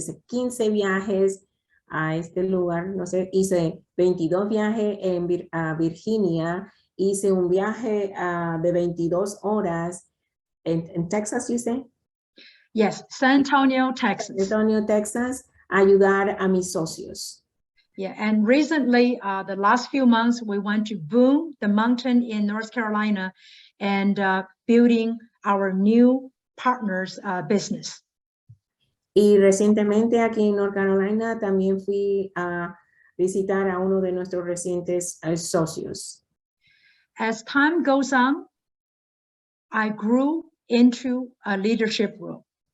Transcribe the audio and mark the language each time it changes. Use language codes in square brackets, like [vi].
[es] Hice 15 viajes a este lugar, no sé, hice 22 viajes en Virginia, hice un viaje de 22 horas en Texas, [en] you say? Yes, San Antonio, Texas. [es] San Antonio, Texas, ayudar a mis socios. [en] Yeah, and recently, the last few months, we went to Boone, the mountain in North Carolina, and building our new partners business. [es] Y recientemente aquí en North Carolina también fui a visitar a uno de nuestros recientes socios. [en] As time goes on, I grew into a leadership role.